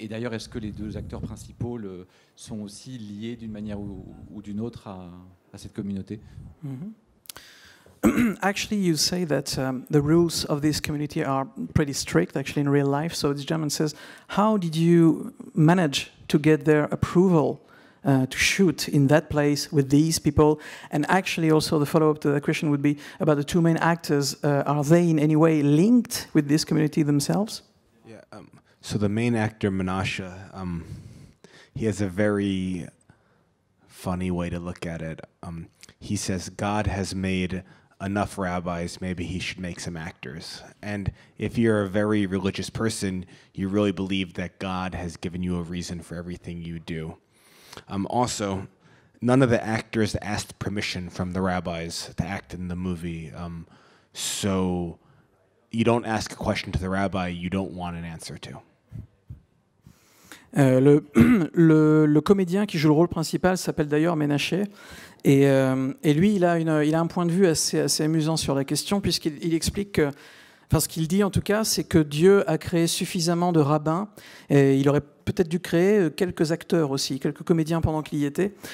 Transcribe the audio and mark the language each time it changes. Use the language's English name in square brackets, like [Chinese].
[French] Et d'ailleurs, est-ce que les deux acteurs principaux sont aussi liés d'une manière ou d'une autre à cette communauté? [English] Actually, you say that the rules of this community are pretty strict, actually, in real life. So this gentleman says, how did you manage to get their approval to shoot in that place with these people? And actually, also, the follow-up to that question would be about the two main actors. Are they in any way linked with this community themselves? Yeah. So the main actor, Menashe, he has a very funny way to look at it. He says, God has made enough rabbis, maybe he should make some actors. And if you're a very religious person, you really believe that God has given you a reason for everything you do. Also, none of the actors asked permission from the rabbis to act in the movie. So you don't ask a question to the rabbi you don't want an answer to. [French] Le comédien qui joue le rôle principal s'appelle d'ailleurs Menashe. Et lui, il a un point de vue assez amusant sur la question, puisqu'il explique que, enfin, ce qu'il dit en tout cas, c'est que Dieu a créé suffisamment de rabbins, et il aurait peut-être dû créer quelques acteurs aussi, quelques comédiens pendant qu'il y était.